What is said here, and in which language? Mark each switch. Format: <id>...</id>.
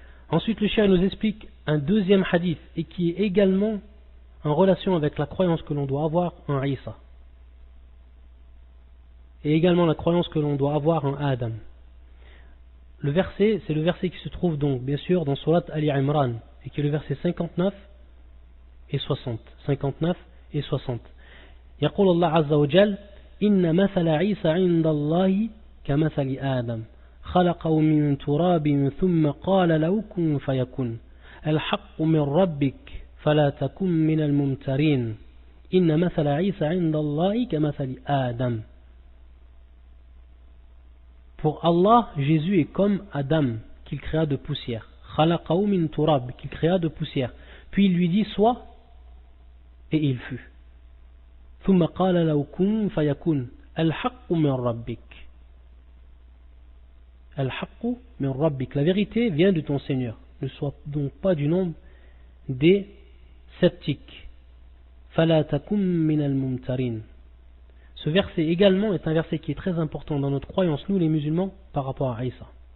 <fr>Ensuite, le cheikh nous explique un deuxième hadith et qui est également en relation avec la croyance que l'on doit avoir en Isa. Et également la croyance que l'on doit avoir en Adam. Le verset, c'est le verset qui se trouve donc, bien sûr, dans Surat Ali Imran, et qui est le verset 59 et 60. 59 et 60.</fr> <ar>يقول الله عز وجل إن مثل عيسى عند الله كمثل آدم خلقه من تراب ثم قال له كن فيكن الحق من ربك فلا تكن من الممترين إن مثل عيسى عند الله كمثل آدم.</ar> <fr>Pour Allah, Jésus est comme Adam qu'il créa de poussière.</fr> <ar>خلقه من تراب</ar> <fr>qu'il créa de poussière. Puis il lui dit sois et il fut.</fr> <ar>ثم قال له كن فيكون الحق من ربك. الحق من ربك.</ar> <fr>La vérité vient de ton Seigneur. Ne sois donc pas du nombre des sceptiques.</fr> <ar>فلا تكن من الممترين.</ar> <fr>Ce verset également est un verset qui est très important dans notre croyance, nous les musulmans, par rapport à Isa.</fr>